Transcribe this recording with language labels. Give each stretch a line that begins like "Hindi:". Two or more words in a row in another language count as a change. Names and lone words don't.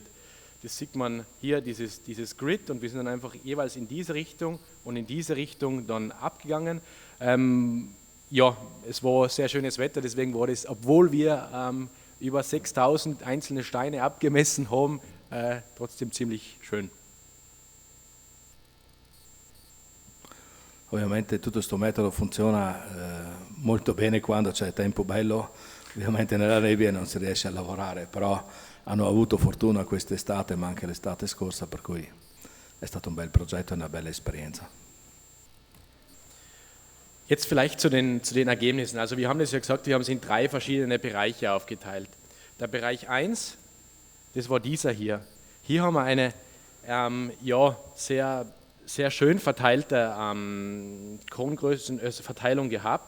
German: Das sieht man hier, dieses Grid, und wir sind dann einfach jeweils in diese Richtung und in diese Richtung dann abgegangen. Es war sehr schönes Wetter, deswegen war das, obwohl wir über 6000 einzelne Steine abgemessen haben, trotzdem ziemlich schön.
Italian: Ovviamente tutto questo metodo funziona molto bene quando c'è tempo bello, ovviamente nella nebbia non si riesce a lavorare, però hanno avuto fortuna quest'estate ma anche l'estate scorsa, per cui è stato un bel progetto e una bella Esperienza.
German: Jetzt vielleicht zu den Ergebnissen. Also wir haben das ja gesagt, wir haben es in 3 verschiedene Bereiche aufgeteilt. Der Bereich 1, das war dieser hier. Hier haben wir eine sehr, sehr schön verteilte Korngrößenverteilung gehabt.